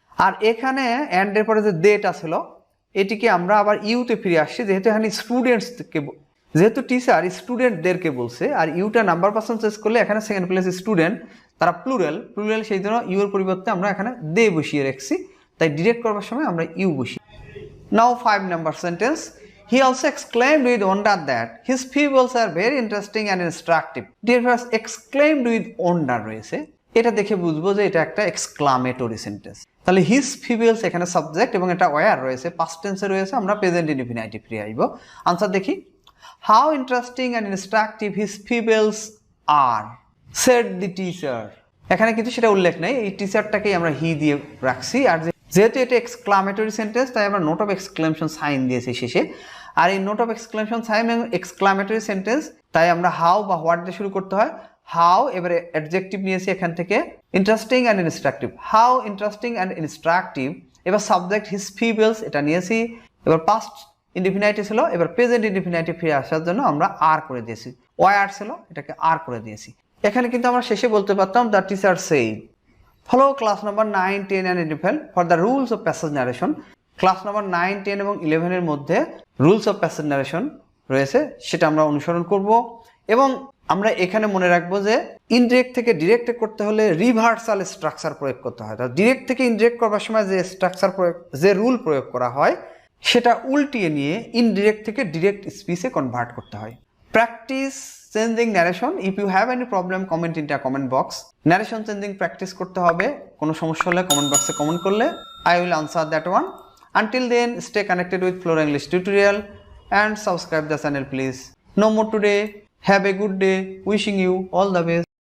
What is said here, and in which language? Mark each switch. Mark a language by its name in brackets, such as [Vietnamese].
[Bangla] আর এখানে অ্যান্ডের পরে যে দেটা ছিল এটিকে আমরা আবার ইউতে ফিরে আসছি, যেহেতু এখানে যেহেতু টিচার স্টুডেন্টদেরকে বলছে, আর ইউটা নাম্বার পার্সন চেঞ্জ করলে এখানে সেকেন্ড প্লেস স্টুডেন্ট, তারা প্লুরাল, সেই জন্য ইউর পরিবর্তে আমরা এখানে দে বসিয়ে রাখছি, তাই ডিরেক্ট করবার সময় আমরা ইউ বসি। [English] Now 5 number sentence. He also exclaimed with wonder that his pupils are very interesting and instructive. [Bangla] Dear viewers, [English] exclaimed with wonder [Bangla] রয়েছে, এটা দেখে বুঝবো যে এটা একটা এক্সক্লামেটরি সেন্টেন্স। তাহলে হিজ পিপলস এখানে সাবজেক্ট এবং এটা ওয়্যার রয়েছে, পাস্ট টেন্সে রয়েছে, আমরা প্রেজেন্ট ইনডিফিনাইটে ফিরে আসবো। আনসার দেখি, [English] How interesting and instructive his peoples are said the teacher. [Bangla] এখানে কিন্তু সেটা উল্লেখ নেই, এই টিচারটাকেই আমরা হি দিয়ে রাখছি, আর যেহেতু এটা এক্সক্লামেটরি সেন্টেন্স তাই আমরা নোট অফ এক্সক্লেমেশন সাইন দিয়েছি শেষে। আর এই নোট অফ এক্সক্লেমেশন সাইন এবং এক্সক্লামেটরি সেন্টেন্স তাই আমরা হাউ বা হোয়াট দিয়ে শুরু করতে হয়। হাউ, এবারে অ্যাডজেক্টিভ নিয়েছি এখান থেকে interesting and instructive, [English] How interesting and instructive. [Bangla] এবার সাবজেক্ট হিজ পিপলস এটা নিয়েছি, এবার পাস্ট ইনডিফিনাইটে ছিল, এবার প্রেজেন্ট ইনডিফিনাইটে ফিরে আসার জন্য আমরা আর করে দিয়েছি, ওয়ার ছিল এটাকে আর করে দিয়েছি। এখানে কিন্তু আমরা শেষে বলতে পারতাম [English] The teacher said. Follow class number 9, 10 and 11 for the rules of passage narration. [Bangla] Class number 9, 10 এবং 11 এর মধ্যে রুলস অফ প্যাসেজ ন্যারেশন রয়েছে, সেটা আমরা অনুসরণ করব। এবং আমরা এখানে মনে রাখবো যে ইনডিরেক্ট থেকে ডিরেক্টে করতে হলে রিভার্সাল স্ট্রাকচার প্রয়োগ করতে হয়। ডিরেক্ট থেকে ইনডিরেক্ট করবার সময় যে স্ট্রাকচার প্রয়োগ, যে রুল প্রয়োগ করা হয় সেটা উল্টিয়ে নিয়ে ইনডিরেক্ট থেকে ডিরেক্ট স্পিচে কনভার্ট করতে হয়। [English] Practice changing narration. If you have any problem comment in the comment box. [Bangla] Narration changing practice করতে হবে, কোনো সমস্যা হলে কমেন্ট বক্সে কমেন্ট করলে [English] I will answer that one. Until then, stay connected with Flora English tutorial and subscribe the channel please. No more today. Have a good day. Wishing you all the best.